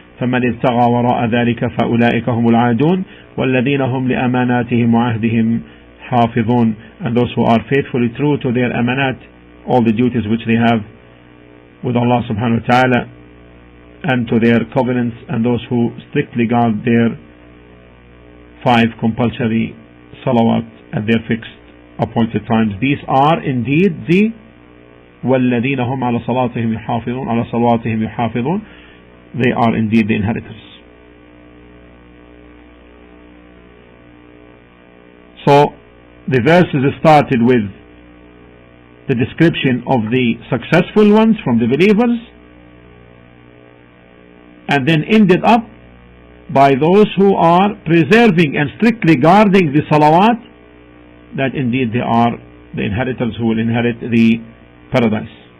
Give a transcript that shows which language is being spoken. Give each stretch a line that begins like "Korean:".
Arabic: فمن ابتغى وراء ذلك فأولئك هم العادون والذين هم لأماناتهم وعهدهم حافظون.
English: And those who are faithfully true to their amanat, all the duties which they have with Allah subhanahu wa ta'ala, and to their covenants, and those who strictly guard their 5 compulsory salawat at their fixed appointed times. These are indeed the
Arabic: وَالَّذِينَ هُمْ عَلَى صَلَاتِهِمْ يُحَافِظُونَ عَلَى صَلَوَاتِهِمْ يُحَافِظُونَ.
English: They are indeed the inheritors. So the verses started with the description of the successful ones from the believers, and then ended up by those who are preserving and strictly guarding the salawat, that indeed they are the inheritors who will inherit the paradise.